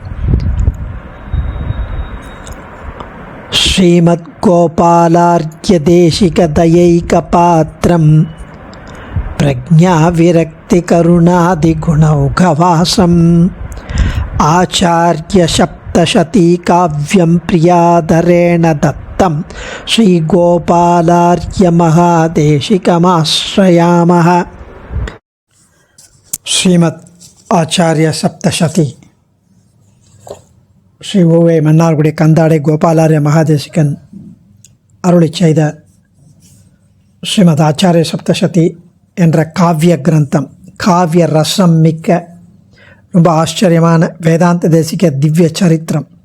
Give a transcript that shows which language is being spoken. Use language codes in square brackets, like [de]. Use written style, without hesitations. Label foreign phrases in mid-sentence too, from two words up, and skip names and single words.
[sa] श्रीमद्गोपालार्घ्यदेशिकदयैकपात्रं प्रज्ञाविरक्तिकरुणादिगुणौघवासम् आचार्यसप्तशतीकाव्यं प्रियादरेण दत्तं श्रीगोपालार्घ्यमहादेशिकमाश्रयामः। श्रीमद् आचार्य सप्तशती [ta] ஸ்ரீ ஓவே மன்னார்குடி கந்தாடை கோபாலாரிய மகாதேசிகன் அருளி செய்த ஸ்ரீமத் ஆச்சாரிய சப்தசதி என்ற காவிய கிரந்தம், காவிய ரசம் மிக்க ரொம்ப ஆச்சரியமான வேதாந்த தேசிக திவ்ய சரித்திரம்.